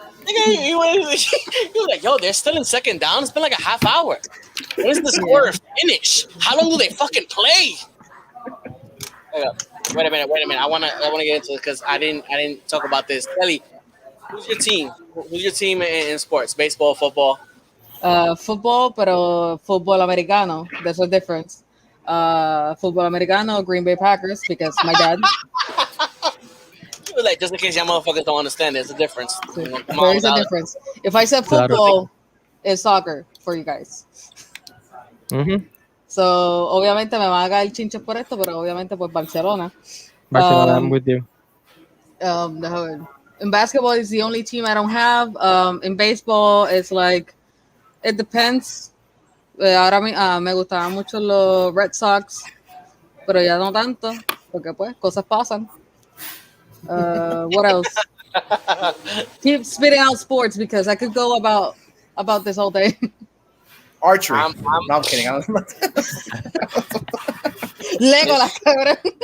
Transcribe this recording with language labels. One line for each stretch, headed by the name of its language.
English: He was like, yo, they're still in second down. It's been like a half hour. When is this quarter finish? How long do they fucking play? Wait a minute. I wanna get into it because I didn't talk about this. Kelly, who's your team? Who's your team in sports? Baseball, football?
Spanish: Football, pero fútbol americano.
English: There's a difference. Fútbol americano, Green Bay Packers, because my dad. Like, just in case y'all motherfuckers don't understand, there's a difference. There is a difference. If I said football, it's soccer for you guys. Mm-hmm.
Spanish: So, obviamente me van a caer chinches por esto, pero obviamente pues Barcelona.
English: I'm with you. In basketball, it's the only team I don't have. In baseball, it's like, it depends.
Spanish: Ahora me gustaban mucho los Red Sox, pero ya no tanto, porque pues cosas pasan.
English: What else? Keep spitting out sports because I could go about this all day. Archery. No, I'm kidding.
Spanish: Legolas, cabrón.